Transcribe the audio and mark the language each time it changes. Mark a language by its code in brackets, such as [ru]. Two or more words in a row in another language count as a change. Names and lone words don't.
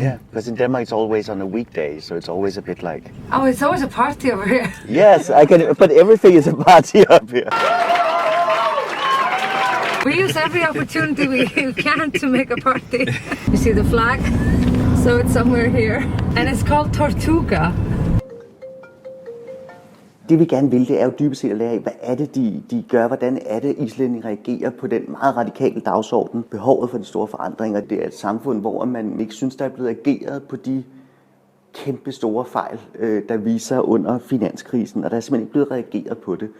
[en] Yeah, because in Denmark it's always on a weekday, so it's always a bit like... Oh, it's always a party over here. Yes, I can, but everything is a party up here. We use every opportunity we can to make a party. You see the flag? So it's somewhere here. And it's called Tortuga. [da] Det vi gerne vil, det er jo dybest set at lære af, hvad er det, de gør, hvordan er det, islændinge reagerer på den meget radikale dagsorden, behovet for de store forandringer. Det er et samfund, hvor man ikke synes, der er blevet ageret på de kæmpe store fejl, der viser under finanskrisen, og der er simpelthen ikke blevet reageret på det.